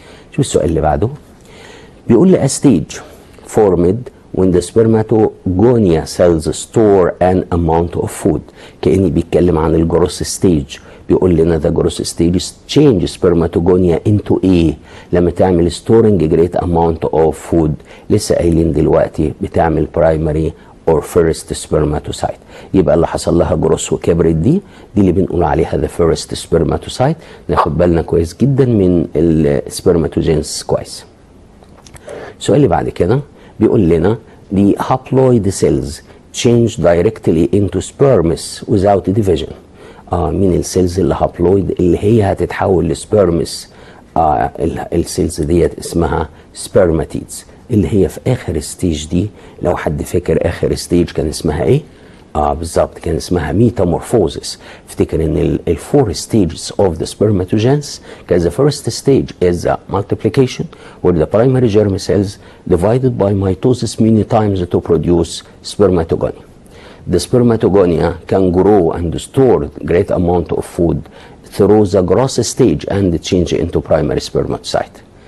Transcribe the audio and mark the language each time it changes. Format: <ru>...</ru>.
<ar>شوف السؤال اللي بعده بيقول لي</ar> <en>a stage formed when the spermatogonia cells store an amount of food.</en> <ar>كأني بيتكلم عن الجروس ستيج، بيقول لنا</ar> <en>the growth stage change spermatogonia into A</en> <ar>لما تعمل</ar> <en>storing great amount of food.</en> <ar>لسه قايلين دلوقتي بتعمل</ar> <en>primary or first spermatocyte.</en> <ar>يبقى اللي حصل لها جروس وكبرت دي اللي بنقول عليها</ar> <en>the first spermatocyte.</en> <ar>ناخد بالنا كويس جدا من السبرماتوجينس كويس. السؤال اللي بعد كده بيقول لنا</ar> <en>the haploid cells change directly into sperms without division.</en> <ar>من السيلز اللي هابلويد اللي هي هتتحول لسبيرمس. السيلز ديت اسمها سبرماتيدز اللي هي في اخر ستيج دي. لو حد فاكر اخر ستيج كان اسمها ايه؟ بالظبط كان اسمها ميتامورفوزس. افتكر ان</ar> <en>الفور stages of the spermatogenesis كان the first stage is the multiplication where the primary germ cells divided by mitosis many times to produce spermatogonia. The spermatogonia can grow and store great amount of food through the growth stage and change into primary spermatocyte.</en>